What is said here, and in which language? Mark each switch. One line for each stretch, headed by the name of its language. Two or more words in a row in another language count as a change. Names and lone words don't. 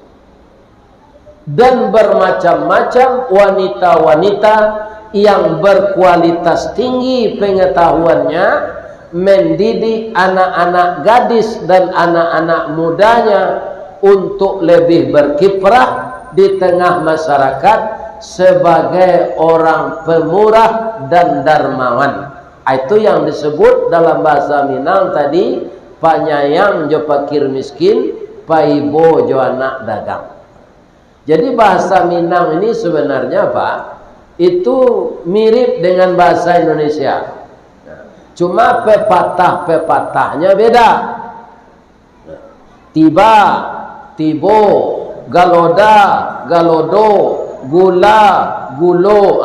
Indonesian: Dan bermacam-macam wanita-wanita yang berkualitas tinggi pengetahuannya, mendidik anak-anak gadis dan anak-anak mudanya untuk lebih berkiprah di tengah masyarakat sebagai orang pemurah dan dermawan. Itu yang disebut dalam bahasa Minang tadi,
Minangkabau: panyayang jo pakir miskin, paibo jo anak dagang.
Indonesian: Jadi bahasa Minang ini sebenarnya Pak, itu mirip dengan bahasa Indonesia. Cuma pepatah-pepatahnya beda. Tiba, tibo, galoda, galodo, gula, gulo.